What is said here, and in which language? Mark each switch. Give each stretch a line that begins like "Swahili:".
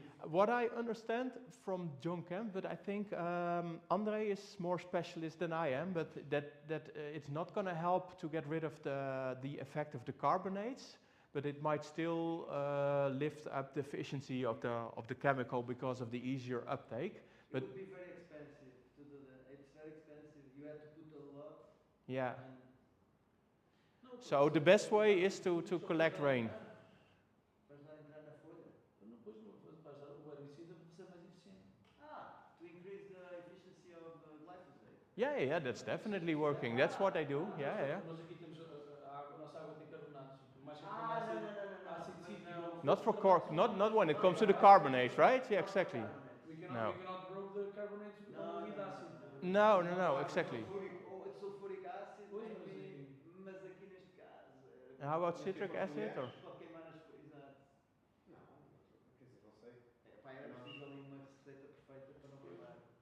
English: What I understand from John Kemp, but I think Andre is more specialist than I am, but that it's not going to help to get rid of the effect of the carbonates, but it might still lift up the efficiency of the chemical because of the easier uptake. But it would be very expensive to do that. It's very expensive. You have to put a lot. yeah. And So the best way is to collect rain.
Portuguese: Mas não entrar na folha. Depois o herbicida vai ser mais eficiente.
English: To increase the efficiency of glyphosate. Yeah, that's definitely working. That's what I do. Yeah.
Portuguese: Nós aqui temos a nossa água tem carbonatos. Por mais que tenha ácido cítrico.
English: Not for cork, not when it comes to the carbonates, right? Yeah, exactly. We No. cannot break the carbonates with acid. No, exactly.
Portuguese: Ou
English: sulfuric acid,
Portuguese: Pois,
English: maybe,
Portuguese: mas aqui neste caso.
English: And how about citric acid? Or?
Portuguese: Pode queimar as folhas. Exato. Não, quer dizer, não sei. Era preciso ali uma receita perfeita para não queimar.